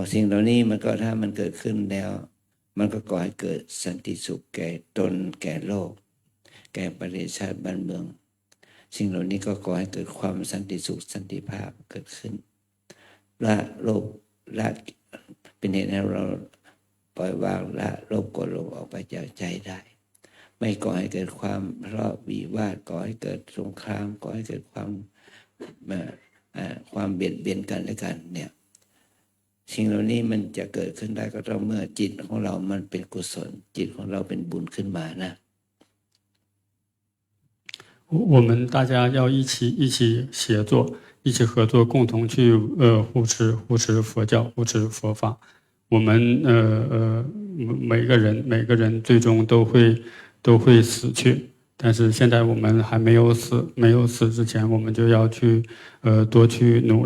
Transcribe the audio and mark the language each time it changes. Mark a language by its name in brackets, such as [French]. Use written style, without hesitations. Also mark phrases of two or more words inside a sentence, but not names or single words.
[Thai] สิ่งเหล่านี้มันก็ถ้ามันเกิดขึ้นแล้วมันก็ก่อให้เกิดสันติสุขแก่ตนแก่โลกแก่ประเทศชาติบ้านเมืองสิ่งเหล่านี้ก็ก่อให้เกิดความสันติสุขสันติภาพเกิดขึ้นละโลภละเป็นเหตุให้เราปล่อยวางละโลภโกรธหลงออกไปจากใจได้ไม่ก่อให้เกิดความทะเลาะวิวาทก่อให้เกิดสงครามก่อให้เกิด ความเบียดเบียนกันและกันเนี่ยสิ่งเหล่านี้มันจะเกิดขึ้นได้ก็ต้องเมื่อจิตของเรามันเป็นกุศลจิตของเราเป็นบุญขึ้นมานะ [Chinese] 我们大家要一起协作，一起合作，共同去护持佛教，护持佛法。我们每个人最终都会死去，但是现在我们还没有死，没有死之前，我们就要去多去努力。